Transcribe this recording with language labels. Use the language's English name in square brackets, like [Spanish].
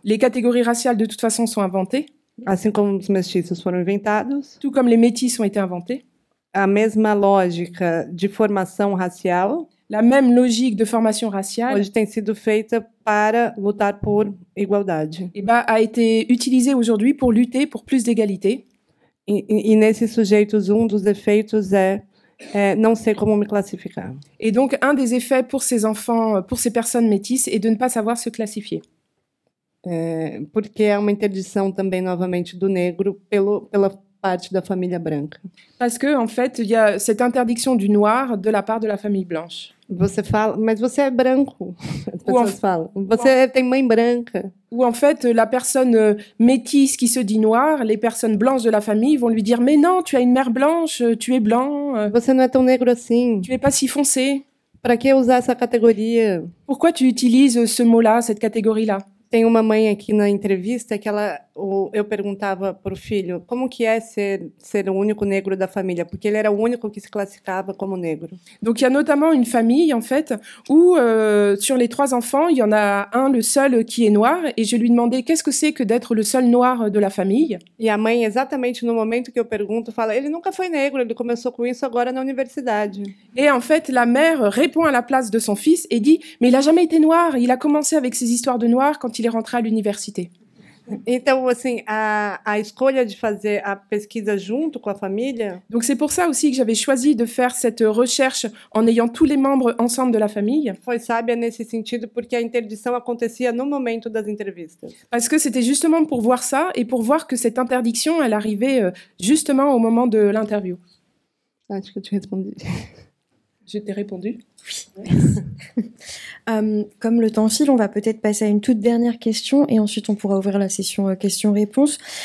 [French] Les catégories raciales, de toute façon, sont inventées, [Portuguese] Assim como os mestiços foram inventados, [French] tout comme les métis ont été inventés. [Portuguese] a mesma lógica de formação racial [French] La même logique de formation raciale [Portuguese] hoje tem sido feita para lutar por igualdade. [French] a été utilisée aujourd'hui pour lutter pour plus d'égalité. [Portuguese] E nesses sujeitos, dos efeitos é não sei como me classificar. [French] Et donc, un des effets pour ces enfants, pour ces personnes métisses, est de ne pas savoir se classifier. [Portuguese] Porque é uma interdição também, novamente, do negro pela parte da família branca. [French] Parce que, en fait, il y a cette interdiction du noir de la part de la famille blanche. [Portuguese] Você fala, mas você é branco. As pessoas falam. Você tem mãe branca. [French] Ou en fait, la personne métisse qui se dit noire, les personnes blanches de la famille vont lui dire « Mais non, tu as une mère blanche, tu es blanc, [Portuguese] Você não é tão negro assim. [French] tu es pas si foncé. [Portuguese] Para que usar essa categoria? [French] Pourquoi tu utilises ce mot-là, cette catégorie-là ?» [Portuguese] Tem uma mãe aqui na entrevista que eu perguntava para o filho como que é ser o único negro da família, porque ele era o único que se classificava como negro. [French] Donc il y a notamment une famille en fait où sur les 3 enfants, il y en a un, le seul, qui est noir, et je lui demandais qu'est-ce que c'est que d'être le seul noir de la famille. [Portuguese] E a mãe, exatamente no momento que eu pergunto, fala: ele nunca foi negro, ele começou com isso agora na universidade. [French] Et en fait, la mère répond à la place de son fils et dit mais il a jamais été noir, il a commencé avec ses histoires de noir quand il est rentré à l'université. [Portuguese] Então, assim, a escolha de fazer a pesquisa junto com a família [French] Donc c'est pour ça aussi que j'avais choisi de faire cette recherche en ayant tous les membres ensemble de la famille, [Portuguese] foi sábia nesse sentido, porque a interdição acontecia no momento das entrevistas. [French] parce que c'était justement pour voir ça et pour voir que cette interdiction, elle arrivait justement au moment de l'interview. [Portuguese] Acho que eu te respondi. [French] Je t'ai répondu. Comme le temps file, on va peut-être passer à une toute dernière question et ensuite on pourra ouvrir la session questions-réponses.